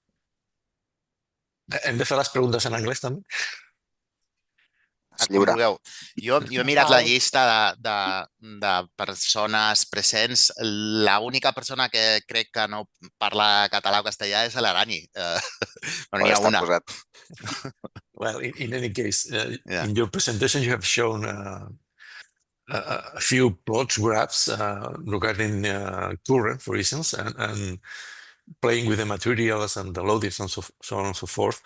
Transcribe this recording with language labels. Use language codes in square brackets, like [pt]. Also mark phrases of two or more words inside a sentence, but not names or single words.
[ca] Hem de fer les preguntes en anglès, també? És lliure. Jo he mirat la llista de persones presents. L'única persona que crec que no parla català o castellà és l'Arani. Però n'hi ha una. [en] Well, in any case, in your presentation you have shown a few plot graphs regarding current, for instance, and playing with the materials and the loadings and so on and so forth.